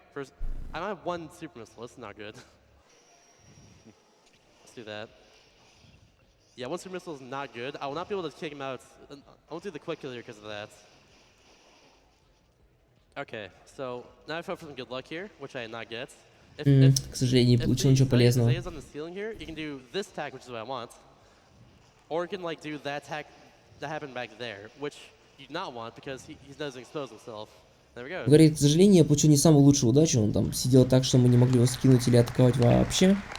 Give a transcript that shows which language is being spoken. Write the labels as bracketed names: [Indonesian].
[English] First, I might have one super missile. That's not good. Let's do that. Yeah, one super missile is not good. I will not be able to kick him out. I won't do the quick kill here because of that. Okay, so now I hope for some good luck here, which I did not get. [Russian] К сожалению, не получил ничего полезного. [English] If on the ceiling here, you can do this attack, which is what I want, or you can like do that attack that happened back there, which you do not want because he doesn't expose himself. There we go. [Russian] Говорит, к сожалению, я получил не самую лучшую удачу. Он там сидел так, что мы не могли его скинуть или атаковать вообще.